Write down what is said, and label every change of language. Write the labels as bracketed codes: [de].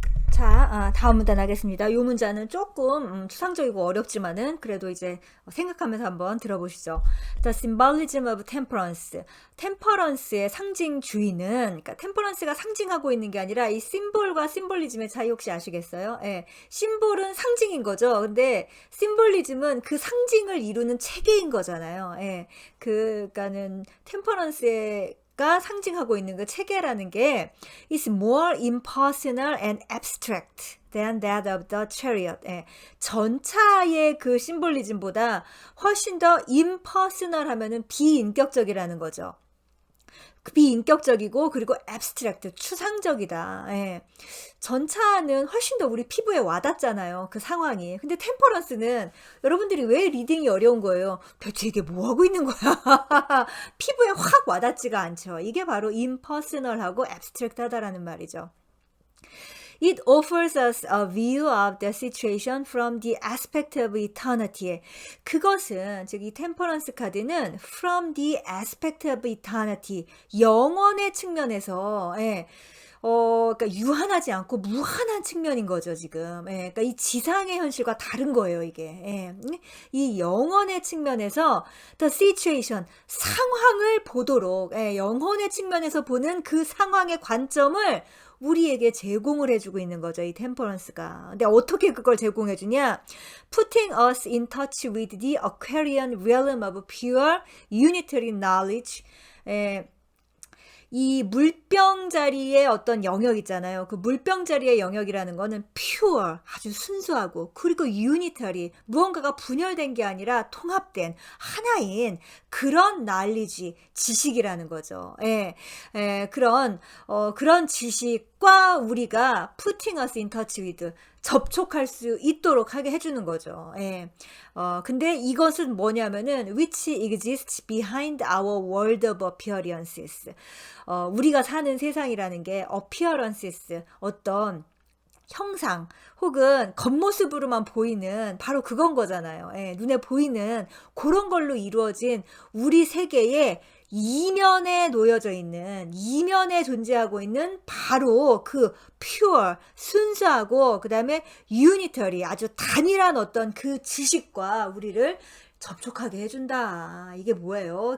[ko] 자, 다음 문단 하겠습니다. 이 문자는 조금 추상적이고 어렵지만은 그래도 이제 생각하면서 한번 들어보시죠. [en] The symbolism of temperance. [ko] 템퍼런스의 상징주의는, 그러니까 템퍼런스가 상징하고 있는 게 아니라 이 심볼과 심볼리즘의 차이 혹시 아시겠어요? 예, 심볼은 상징인 거죠. 근데 심볼리즘은 그 상징을 이루는 체계인 거잖아요. 예, 그러니까는 템퍼런스의 가 상징하고 있는 그 체계라는 게 [en] is more impersonal and abstract than that of the chariot. [ko] 예, 전차의 그 심볼리즘보다 훨씬 더 impersonal 하면은 비인격적이라는 거죠. 비인격적이고 그리고 abstract, 추상적이다. 예. 전차는 훨씬 더 우리 피부에 와닿잖아요. 그 상황이. 근데 템퍼런스는 여러분들이 왜 리딩이 어려운 거예요? 대체 이게 뭐 하고 있는 거야? 피부에 확 와닿지가 않죠. 이게 바로 impersonal하고 abstract하다라는 말이죠. [en] It offers us a view of the situation from the aspect of eternity. [ko] 그것은, 즉 이 템퍼런스 카드는 [en] from the aspect of eternity, [ko] 영원의 측면에서, 예, 그러니까 유한하지 않고 무한한 측면인 거죠, 지금. 예, 그러니까 이 지상의 현실과 다른 거예요, 이게. 예, 이 영혼의 측면에서 [en] the situation, [ko] 상황을 보도록, 예, 영혼의 측면에서 보는 그 상황의 관점을 우리에게 제공을 해주고 있는 거죠, 이 템퍼런스가. 근데 어떻게 그걸 제공해주냐? [en] Putting us in touch with the Aquarian realm of pure unitary knowledge. [ko] 이 물병자리의 어떤 영역 있잖아요. 그 물병자리의 영역이라는 거는 pure, 아주 순수하고, 그리고 unitary, 무언가가 분열된 게 아니라 통합된 하나인 그런 knowledge, 지식이라는 거죠. 그런 지식과 우리가 [en] putting us in touch with, [ko] 접촉할 수 있도록 하게 해주는 거죠. 근데 이것은 뭐냐면은 [en] which exists behind our world of appearances. [ko] 우리가 사는 세상이라는 게 appearances, 어떤 형상 혹은 겉모습으로만 보이는 바로 그건 거잖아요. 눈에 보이는 그런 걸로 이루어진 우리 세계의 이면에 놓여져 있는, 이면에 존재하고 있는 바로 그 pure, 순수하고 그 다음에 unitary, 아주 단일한 어떤 그 지식과 우리를 접촉하게 해준다. 이게 뭐예요?